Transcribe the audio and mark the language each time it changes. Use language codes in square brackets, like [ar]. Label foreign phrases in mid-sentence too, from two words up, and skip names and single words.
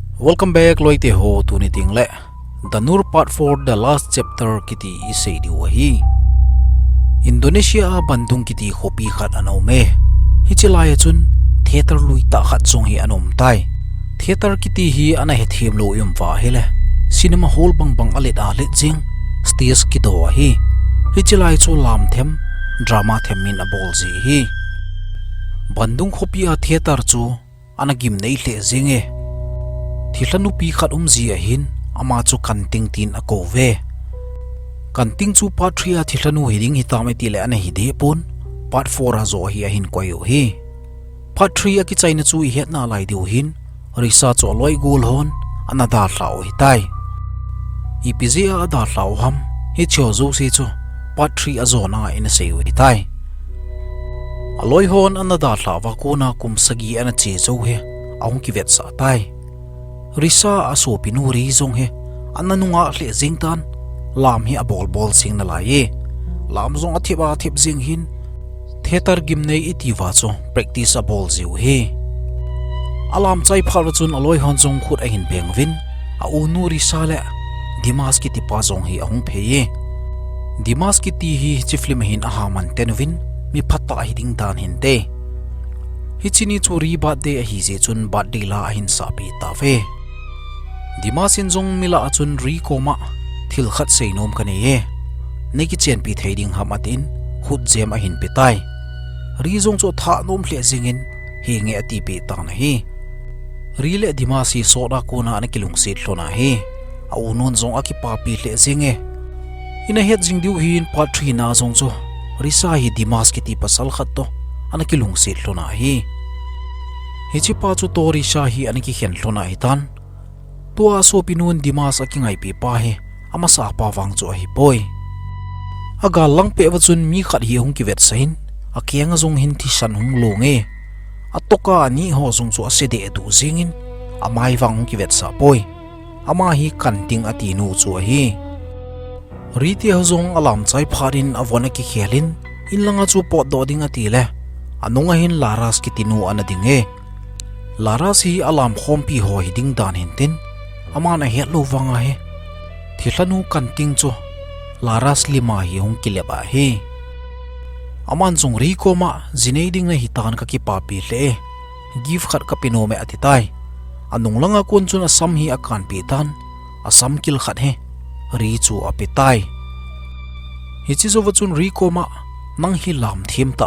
[en] Welcome back [tcz] loite ho tu ni tingle. Danur part 4 [en] the last chapter [tcz] kiti isei di wahi. Indonesia Bandung kiti hopi khat anome. Hichilaya chun theater lui ta khat song hi anom tai. Theater kiti hi ana he them lo yum wa hele. [en] Cinema hall [tcz] bang bang alet alet jing. Stage ki do hi. Hichilaya chu lam them drama them min a bol ji hi. Bandung hopi a theater chu ana gim nei hle jinge. Thillha nupi khat ji a hin ama chu kanting tin a ko ve kanting chu part 3 a thillha nu hiding hitame ti le ana hi de pon part 4 a zo hi a hin koyo hi part 3 a ki chaina chu hi na lai diu hin risa chu loi gul hon ana da hlau hi tai ipz a da hlau ham hi cho zo se chu part 3 a zo na in sei hi tai aloi hon ana da hlawa ko na kum sagi ana che zo he aung ki vet sa tai Risa aso pinuri zong he anna nungah hle jingtan lam hi a bol sing na lai lam zong athiba thip jing hin theater gim nei itiwa cho practice a bol jiu he alam chai phal chun aloi hon zong khut a hin bengwin a unu risa le dimas ki ti pa zong hi ahung pheye dimas ki ti hi chiflim hin a haman tenwin mi phatta hi ding dan hin te hichini churi birthday a hi je chun birthday la hin sa pi ta ve Dimasin zong mila achun ri koma thil khat seinom kane ye neki chen pi theiding hamatin khut jem a hin pitai ri zong cho tha nom hle jingin hi nge ati pi ta na hi ri le dimasi soda kona na kilung sit hlona hi a unon zong aki pa pi hle jinge ina het jing diu hin part 3 na zong cho risa hi dimas ki ti pasal khat to ana kilung sit hlona hi hichi pa chu to risa hi ana ki hen hlona hi tan tua so pinun dimas akingai pi pa he ama sa pa wang cho hi boy aga lang pe wachun mi khat hi hung ki vet sain akianga zong hin thi san hung lo nge atoka ni ho zong chu ase de du zingin amai wang ki vet sa boy ama hi kanting ati nu chu hi riti ho zong alam chai pharin avona ki khelin inlanga chu pot do ding ati le anunga hin laras ki tinu anadinge laras hi alam khompi ho hi ding dan hin tin amana he lo wanga he thillha nu kanting cho laras lima hi hung kileba he aman chung ri koma zinei ding na hitan ka ki papi le give khat ka pino me atitai anung langa kon chun asam hi akan pi tan asam kil khat he ri chu apitai hichi zo wachun ri koma nang hi lam thim ta